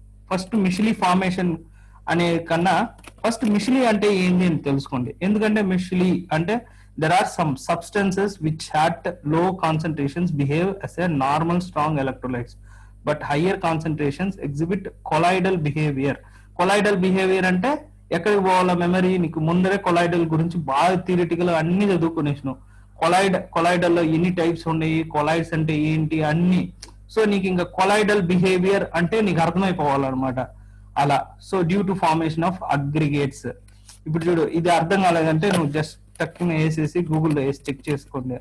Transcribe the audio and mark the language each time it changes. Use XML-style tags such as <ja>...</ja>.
<te>First మిషిలీ formation అనే కన్నా first మిషిలీ అంటే ఏంటి అని తెలుసుకోండి. ఎందుకంటే మిషిలీ అంటే</te> <en>there are some substances which at low concentrations behave as a normal strong electrolytes, but higher concentrations exhibit colloidal behavior.</en> <te>Colloidal behavior అంటే ఎక్కడికి పోవాలా మెమరీ, నీకు ముందరే కొలాయిడల్ గురించి బాగా థియరిటికల్ అన్ని చదువుకునేసినావు. కొలాయిడల్ లో ఎన్ని టైప్స్ ఉన్నాయి, కొలాయిడ్స్ అంటే ఏంటి అన్ని. సో నీకు ఇంకా కొలాయిడల్ బిహేవియర్ అంటే నీకు అర్థమైపోవాలన్నమాట అలా.</te> <en>So due to formation of aggregates.</en> <te>ఇప్పుడు చూడు ఇది అర్థం కాలేదంటే నువ్వు జస్ట్ టక్కున వేసేసి గూగుల్లో వేసి చెక్ చేసుకోండి.</te>